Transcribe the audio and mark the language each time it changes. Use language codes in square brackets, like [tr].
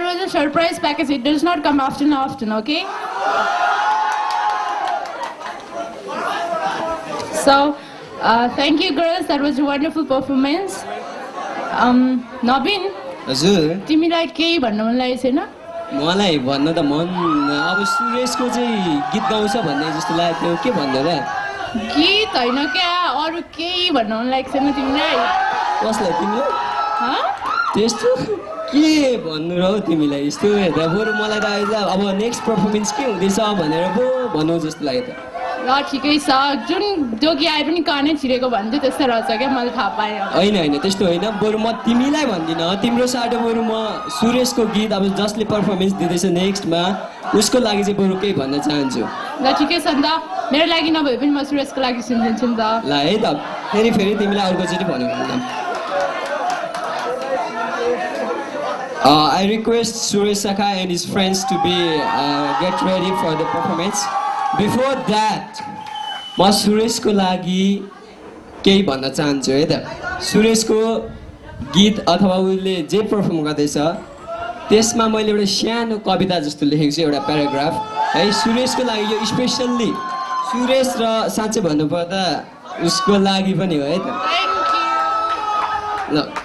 [en] Surprise package, it does not come often, okay? So, thank you girls, that was a wonderful performance. Nabin, [ne] हजुर तिमीलाई केही भन्न मन लागेको छैन? मलाई भन्न त मन अब सुरेशको चाहिँ गीत गाउँछ भन्ने जस्तो लाग्यो के भन्दै र गीत हैन क्या अरु केही भन्न मन लागेको छैन तिमीलाई? कसलाई तिमीलाई ह? त्यस्तो के भन्नु र तिमीलाई यस्तो हेर्दा बरु मलाई त अब नेक्स्ट पर्फर्मेन्स के हुँदैछ भनेर पो भनौ जस्तो लाग्यो त ल ठिकै छ जुन जोगी आए पनि कानै छिरेको भन्थ्यो त्यस्तै रहेछ क्या मैले थाहा पाएँ होइन त्यस्तो होइन बरु म तिमीलाई भन्दिनँ तिम्रो साटो बरु म सुरेशको गीत अब जसले पर्फर्मेन्स दिँदैछ नेक्स्टमा उसको लागि चाहिँ बरु केही भन्न चाहन्छु ल ठिकै छ नि त मेरो लागि नभए पनि म सुरेशको लागि सुनिदिन्छु नि त ल है त फेरि तिमीलाई अर्कोचोटि भन्नु [en] I request Suresh Sakha and his friends to be get ready for the performance. Before that, [ne] म सुरेशको लागि केही भन्न चाहन्छु है त सुरेशको गीत अथवा उसले जे पर्फर्म गर्दैछ त्यसमा मैले एउटा सानो कविता जस्तो लेखेको छु एउटा प्याराग्राफ है सुरेशको लागि यो स्पेशल्ली सुरेश र साँच्चै भन्नुपर्दा उसको लागि पनि हो है त ल